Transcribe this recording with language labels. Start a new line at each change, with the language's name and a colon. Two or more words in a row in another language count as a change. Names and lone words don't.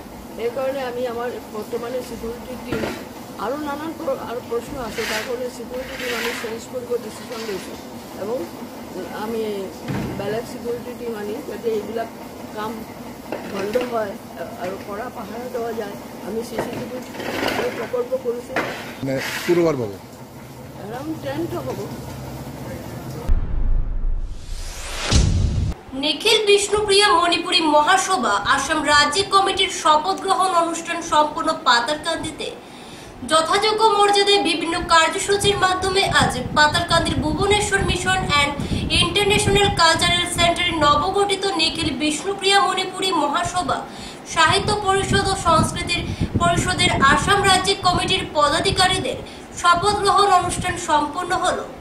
Assamese: সেইকাৰণে আমি আমাৰ বৰ্তমানে
English: security team
Assamese: আৰু নানান আৰু প্ৰশ্ন আছে, তাৰ কাৰণে
English: security team
Assamese: আমি চেঞ্জ কৰিব ডিচিশ্যন লৈছোঁ এবং আমি বেলেগ
English: security team
Assamese: আনি যাতে এইবিলাক কাম বন্ধ হয় আৰু পৰা পাহাৰ দেওয়া যায়। আমি CCTV প্ৰকল্প কৰিছোঁ, এৰাউণ্ড 10টা হ'ব।
Bangla: নিখিল বিষ্ণুপ্রিয়া মণিপুরী মহাসভা আসাম রাজ্যিক কমিটির শপথ গ্রহণ অনুষ্ঠান সম্পূর্ণ পাতারকান্দিতে যথাযোগ্য মর্যাদায় বিভিন্ন কার্যসূচির মাধ্যমে আজ পাতারকান্দির ভুবনেশ্বর মিশন অ্যান্ড ইন্টারন্যাশনাল কালচারাল সেন্টারের নবগঠিত নিখিল বিষ্ণুপ্রিয়া মণিপুরী মহাসভা সাহিত্য পরিষদ ও সংস্কৃতির পরিষদের আসাম রাজ্যিক কমিটির পদাধিকারীদের শপথ গ্রহণ অনুষ্ঠান সম্পন্ন হলো।